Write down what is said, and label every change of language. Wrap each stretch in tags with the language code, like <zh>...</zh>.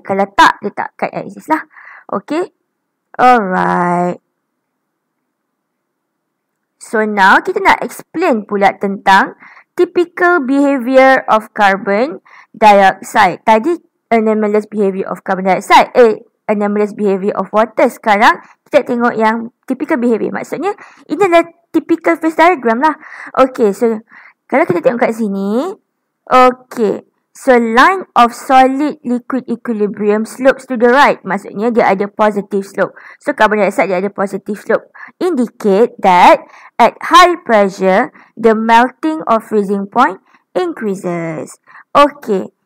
<ms>Kalau tak, dia takkan exist lah.</ms> <en>Okay. Alright. So now</en> <ms>kita nak</ms> <en>explain</en> <ms>pula tentang</ms> <en>typical behavior of carbon dioxide.</en> <ms>Tadi</ms> <en>anomalous behavior of carbon dioxide. Anomalous behavior of water.</en> <ms>Sekarang kita tengok yang</ms> <en>typical behavior.</en> <ms>Maksudnya ini adalah</ms> <en>typical phase diagram</en> <ms>lah. Okay, so kalau kita tengok kat sini. Okay.</ms> <en>So, line of solid liquid equilibrium slopes to the right.</en> <ms>Maksudnya, dia ada</ms> <en>positive slope. So, carbon dioxide</en> <ms>dia ada</ms> <en>positive slope. Indicate that at high pressure, the melting or freezing point increases. Okay.</en>